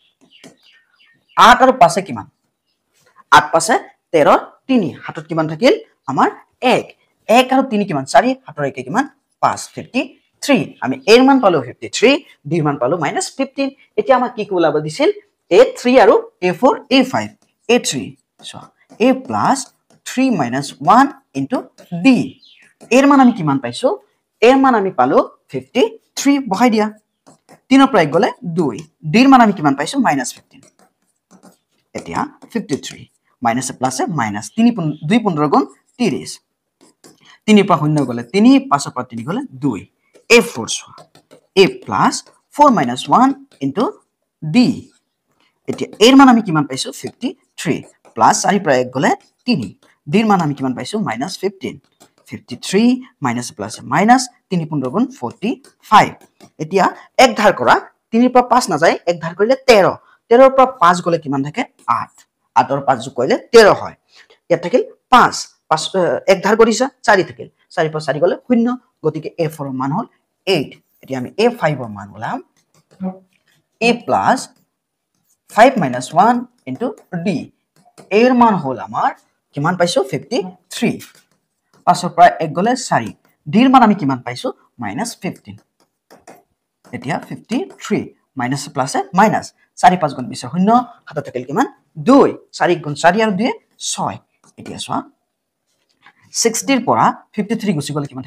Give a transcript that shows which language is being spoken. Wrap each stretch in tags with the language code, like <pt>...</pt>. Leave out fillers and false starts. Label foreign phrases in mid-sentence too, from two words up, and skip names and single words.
<as>8 আৰু 5 কিমান 8 5 13 3 হাতত কিমান থাকিল আমাৰ 1 1 আৰু 3 কিমান 4 হাতৰ একে কিমান 5 53 আমি a ৰ মান পালো 53 d ৰ মান পালো -15 এতিয়া আমাক কি ওলাব দিছিল a3 আৰু a4 a5 a3 সো</as> <en>a plus 3 minus 1 into d</en> <as>এর মান আমি কিমান পাইছো এর মান আমি পালো 53 বহাই দিয়া 3 ৰ পৰা গলে 2 d ৰ মান আমি কিমান পাইছো -15 এতিয়া 53</as> <en>minus plus minus</en> <as>3 2 15 গুণ 30 3 পৰা 0 গলে 3 5 পৰা 3 গলে 2 a4</as> <en>a plus 4 minus 1 into d</en> <as>এতিয়া এর মান আমি কিমান পাইছো 53 প্লাস 4 পৰা 1 গলে 3 d ৰ মান আমি কিমান পাইছো -15 53</as> <en>minus plus minus</en> <as>3 15 গুণ 45 এতিয়া এক ধাৰ কৰা 3 পৰা 5 না যায় এক ধাৰ কৰিলে 13 13 ৰ পৰা 5 গলে কিমান থাকে 8 8 ৰ 5 যোগ কৰিলে 13 হয় ইয়াত থাকিল 5 5 এক ধাৰ কৰিছা 4 থাকিল 4 পৰা 4 গলে 0 গতিকে a4 ৰ মান হল 8 এতিয়া আমি a5 ৰ মান ওলাম</as> <en>a plus 5 minus 1 into d</en> <as>এর মান হল আমার কিমান পাইছো 53 5 ৰ পৰা 1 গলে 4 d ৰ মান আমি কিমান পাইছো -15 এতিয়া 53</as> <en>minus plus minus</en> <as>4 5 গুণ 20 0 হাতত থাকিল কিমান 2 4 গুণ 4 আৰু 2 6 এতিয়া চোৱা 60 ৰ পৰা 53 গুছি গলে কিমান</as>